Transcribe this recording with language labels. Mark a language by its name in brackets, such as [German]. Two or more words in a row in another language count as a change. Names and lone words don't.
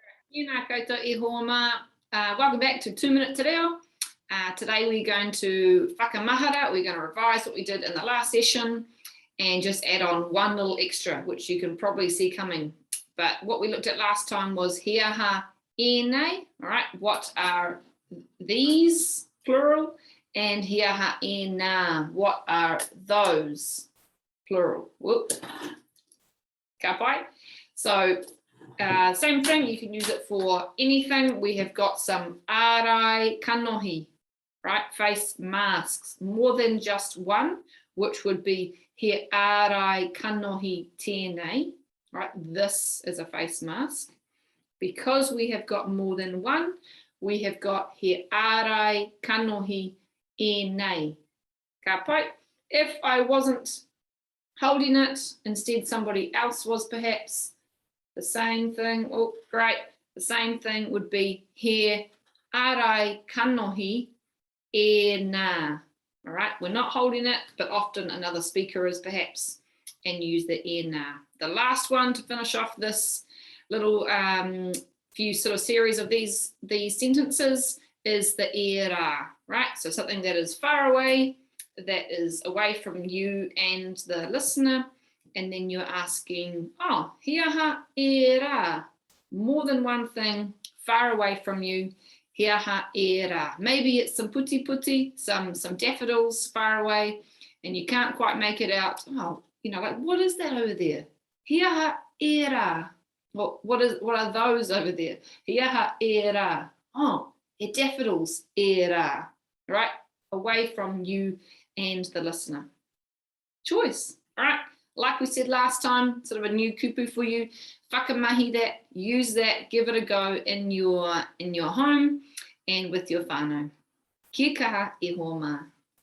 [Māori] Tēnā koutou e hoa mā. [English] Welcome back to 2 Minute Te Reo. Today we're going to whakamahara. We're going to revise what we did in the last session and just add on one little extra, which you can probably see coming. But what we looked at last time was [Māori] he aha e nei. [English] All right, what are these, plural? [Māori] And he aha e nā, [English] what are those, plural? Whoop. [Māori] Ka pai. [English] So same thing, you can use it for anything. We have got some [Māori] ārai kanohi, [English] right? Face masks, more than just one, which would be [Māori] he ārai kanohi tēnei, [English] right? This is a face mask. Because we have got more than one, we have got [Māori] he ārai kanohi e nei. Ka pai. [English] If I wasn't holding it, instead somebody else was perhaps, the same thing, oh great, the same thing would be [Māori] he ārai kanohi e nā. [English] All right, we're not holding it, but often another speaker is perhaps, and use the [Māori] e nā. [English] The last one to finish off this little few sort of series of these sentences is the [Māori] e rā, [English] right? So something that is far away, that is away from you and the listener, and then you're asking, [Māori] oh, he aha e rā, [English] more than one thing, far away from you, [Māori] he aha e rā. [English] Maybe it's some [Māori] puti puti, [English] some daffodils far away, and you can't quite make it out. Oh, you know, like, what is that over there? [Māori] He aha e rā. [English] Well, what are those over there? [Māori] He aha e rā. Oh, he daffodils e rā, [English] right? Away from you and the listener. Choice, all right? Like we said last time, sort of a new kupu for you. Whakamahi that, use that, give it a go in your home and with your whānau. [Māori] Kia kaha e hoa mā.